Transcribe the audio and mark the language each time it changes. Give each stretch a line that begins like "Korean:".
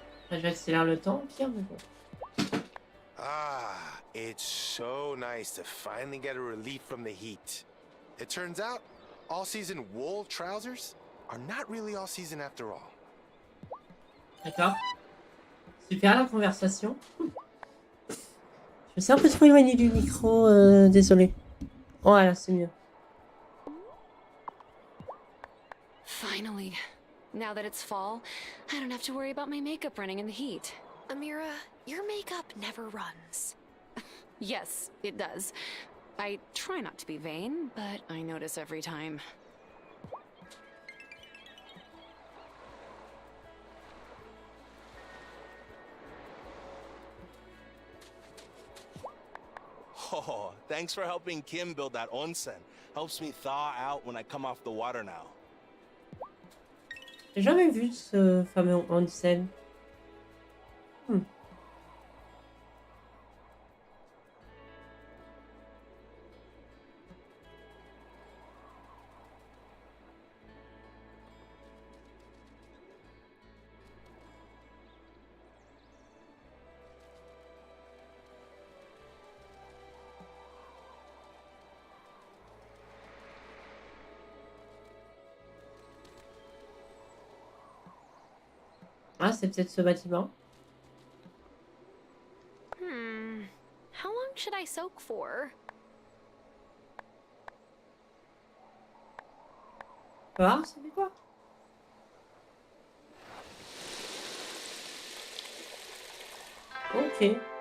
French: J'accélère le temps, Pierre, mais bon.
English: Ah, it's so nice to finally get a relief from the heat. It turns out, all-season wool trousers are not really all-season after all.
French: D'accord. Super la conversation. Je me suis un peu trop éloignée du micro, désolé. Voilà, c'est mieux.
English: Finally. Now that it's fall, I don't have to worry about my makeup running in the heat. Amira, your makeup never runs. Yes, it does. I try not to be vain, but I notice every time. Oh, thanks for helping Kim build that onsen. Helps me thaw out when I come off the water now.
French: J'ai jamais vu ce fameux onsen. Ah, c'est peut-être ce bâtiment.
English: How long should I soak for?
French: Ah, ça fait quoi? Ok.